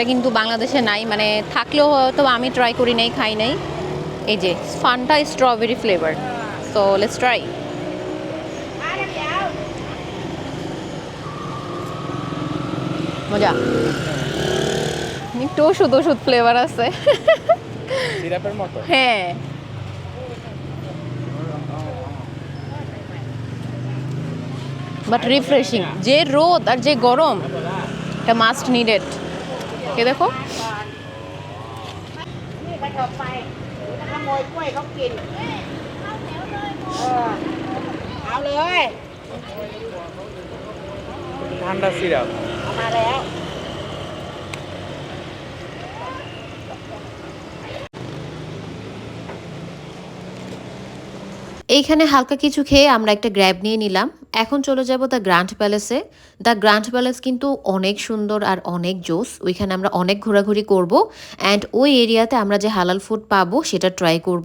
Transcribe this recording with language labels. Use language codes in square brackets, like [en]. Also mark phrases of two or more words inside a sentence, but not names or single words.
[bn] কিন্তু বাংলাদেশে নাই মানে থাকলেও হয়তো আমি ট্রাই করি নাই খাই নাই এই যে ফান্টা [en] strawberry flavor so let's try [bn] মজা একটু ওষুধ ওষুধ ফ্লেভার আছে সিরাপের মতো হ্যাঁ [en] but refreshing [bn] যে রোদ আর যে গরম এটা [en] must needed [bn] এ দেখো [th] นี่ไปถอดไปถ้าขโมยกล้วยเขากินเอาเลย [bn] ঠান্ডা সিরাপ [th] เอามาแล้ว ও [bn] এইখানে হালকা কিছু খেয়ে আমরা একটা গ্র্যাব নিয়ে নিলাম। এখন চলে যাব দ্য গ্র্যান্ড প্যালেসে। দ্য গ্র্যান্ড প্যালেস কিন্তু অনেক সুন্দর আর অনেক জোস। ওইখানে আমরা অনেক ঘোরাঘুরি করব অ্যান্ড ওই এরিয়াতে আমরা যে [en] halal food [bn] পাবো সেটা ট্রাই করব।